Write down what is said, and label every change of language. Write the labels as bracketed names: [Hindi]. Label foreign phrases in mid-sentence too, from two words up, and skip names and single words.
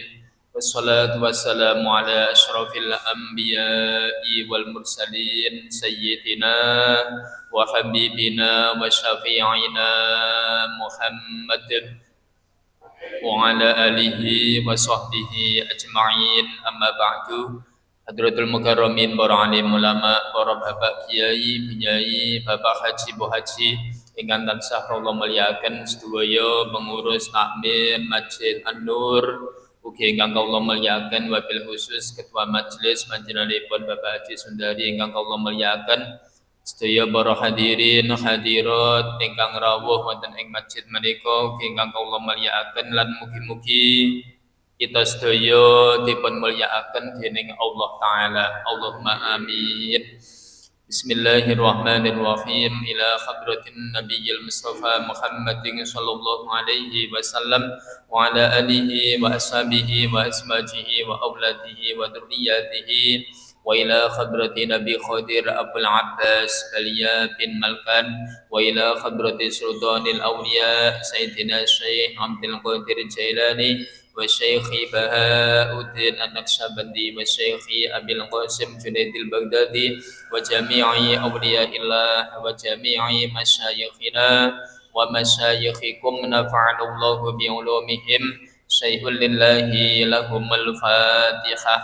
[Arabic] والصلاة والسلام على أشرف الأنبياء والمرسلين سيدنا وحبيبنا وشفيعنا محمد وعلى آله وصحبه أجمعين، أما بعد. حضرة المكرمين, [Javanese] para alim ulama, para bapak kiai, binyai, bapak haji, bu haji ingkang tansah kula mulyakaken sedaya pengurus takmir Masjid An-Nur, ugi ingkang kula mulyakaken [Arabic] وبالخصوص [Javanese] ketua majelis panjenenganipun Bapak Haji Sundari ingkang kula mulyakaken, sedaya para hadirin hadirat ingkang rawuh wonten ing masjid menika ingkang kula mulyakaken lan mugi-mugi kita sedaya dipun mulyakaken dening Allah taala. [Arabic] اللهم آمين. بسم الله الرحمن الرحيم. إلى حضرة النبي المصطفى محمد صلى الله عليه وسلم وعلى آله وأصحابه و أزواجه وأولاده وذرياته وإلى حضرة النبي خضر أبو العباس بليا بن ملكان وإلى حضرة سلطان الأولياء سيدنا الشيخ عبد القادر الجيلاني والشيخ بهاء الدين النقشبندي والشيخ أبي القاسم الجنيد البغدادي وجميع أولياء الله وجميع مشايخنا ومشايخكم نفعنا الله بعلومهم. شيء لله لهم الفاتحة.